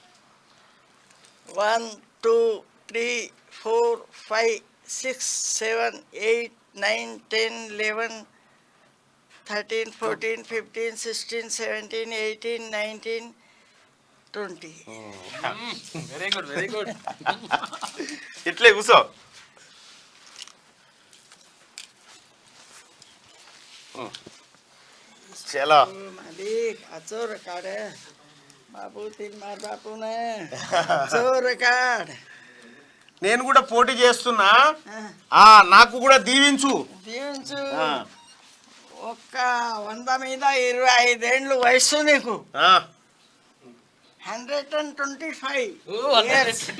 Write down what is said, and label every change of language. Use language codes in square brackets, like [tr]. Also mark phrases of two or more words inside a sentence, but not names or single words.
[te] 1 2 3 4 5 6 7 8 9 10 11 13 14 15 16 17 18 19 20 [en] very good very good [te] ఇట్లే కూర్చో చలో [mr] मादी चोर काढ बाबू तीन मार बापू ने चोर काढ [te] నేను కూడా పోటీ చేస్తున్నా నాకు కూడా దీవించు దీవించు ఒక్క 100 మీద 25 ఏండ్లు వయసు నీకు 125